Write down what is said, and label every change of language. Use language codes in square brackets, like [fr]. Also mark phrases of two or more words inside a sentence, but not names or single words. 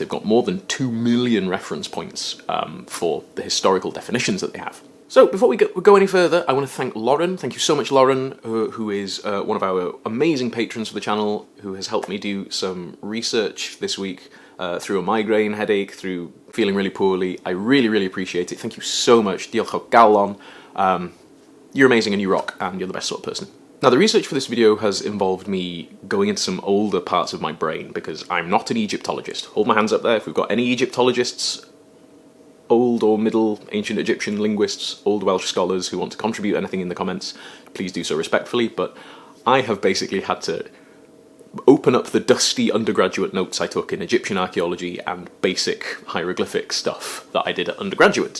[en] They've got more than 2 million reference points for the historical definitions that they have. So, before we go any further, I want to thank Lauren. Thank you so much, Lauren, who is one of our amazing patrons for the channel, who has helped me do some research this week through a migraine headache, through feeling really poorly. I really, really appreciate it. Thank you so much. [cy] Diolch o galon. [en] You're amazing and you rock, and you're the best sort of person. Now, the research for this video has involved me going into some older parts of my brain, because I'm not an Egyptologist. Hold my hands up there if we've got any Egyptologists, Old or Middle Ancient Egyptian linguists, Old Welsh scholars who want to contribute anything in the comments, please do so respectfully, but I have basically had to open up the dusty undergraduate notes I took in Egyptian archaeology and basic hieroglyphic stuff that I did at undergraduate.